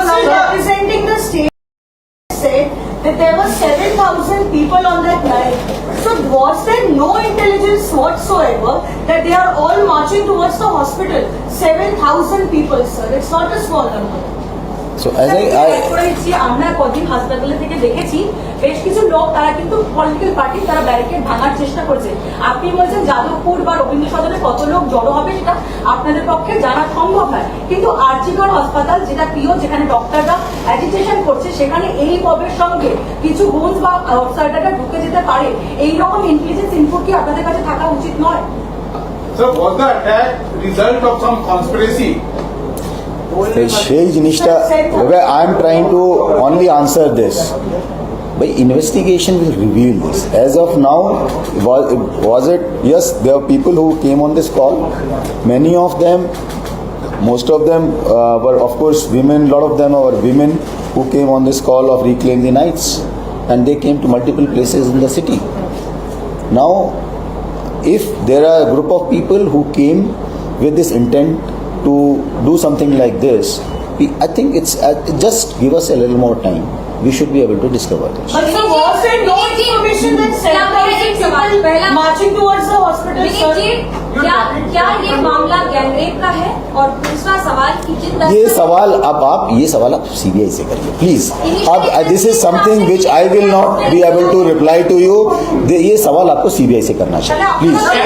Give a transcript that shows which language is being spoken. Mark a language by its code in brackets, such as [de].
[en] Representing the state said that there were 7,000 people on that night. So was there no intelligence whatsoever that they are all marching towards the hospital? 7,000 people, sir. It's not a small number. So as [bn] আমরা কদিন হাসপাতালে থেকে দেখেছি বেশ কিছু লোক তারা কিন্তু পলিটিক্যাল পার্টি তারা ব্যারিকেড ভাঙার চেষ্টা করছে। আপনি বলছেন যাদবপুর বা রবীন্দ্র সদনে কত লোক জড়ো হবে সেটা আপনাদের পক্ষে জানা সম্ভব নয়, কিন্তু আরজিকর হাসপাতাল যেটা প্রিয়, যেখানে ডক্টররা অ্যাজিটেশন করছে, সেখানে এই পবের সঙ্গে কিছু গুন্স বা আউটসাইডাররা ঢুকে যেতে পারে, এইরকম ইন্টেলিজেন্স ইনপুট কি আপনাদের কাছে থাকা উচিত নয়? [en] Sir, was the attack result of some conspiracy? [bn] সেই জিনিসটা, [en] I am trying to only answer this. By investigation will reveal this. As of now, was it? Yes, there are people who came on this call. Many of them, most of them were of course women. A lot of them were women who came on this call of Reclaim the Nights, and they came to multiple places in the city. Now, if there are a group of people who came with this intent to do something like this, I think it's just give us a little more time. We should be able to discover this. But so was there no information that 7,000 people marching towards the hospital, sir? [hi] क्या ये मामला gangrape का है? और दूसरा सवाल कि जिन ये सवाल आप सीबीआई से करिए प्लीज। [en] अब this is something which I will not be able to reply to you. [hi] ये सवाल आपको सीबीआई से करना चाहिए प्लीज।